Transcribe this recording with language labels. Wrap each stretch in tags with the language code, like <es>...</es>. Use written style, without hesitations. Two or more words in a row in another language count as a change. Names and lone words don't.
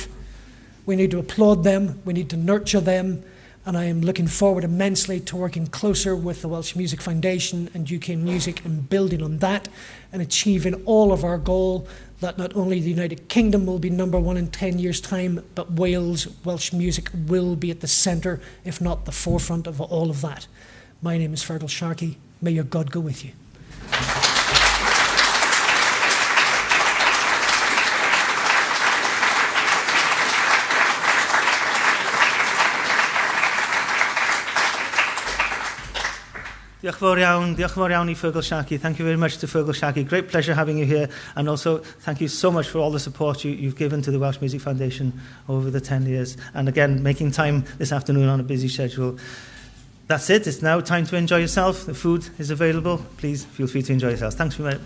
<en>We need to applaud them, we need to nurture them, and I am looking forward immensely to working closer with the Welsh Music Foundation and UK Music and building on that and achieving all of our goal that not only the United Kingdom will be #1 in 10 years' time, but Wales, Welsh music will be at the centre, if not the forefront of all of that. My name is Feargal Sharkey. May your God go with you.</en> <cy>Diolch yn fawr iawn I Feargal Sharkey.</cy> <en>Thank you very much to Feargal Sharkey. Great pleasure having you here, and also thank you so much for all the support you've given to the Welsh Music Foundation over the 10 years, and again making time this afternoon on a busy schedule. That's it. It's now time to enjoy yourself. The food is available. Please feel free to enjoy yourselves.</en>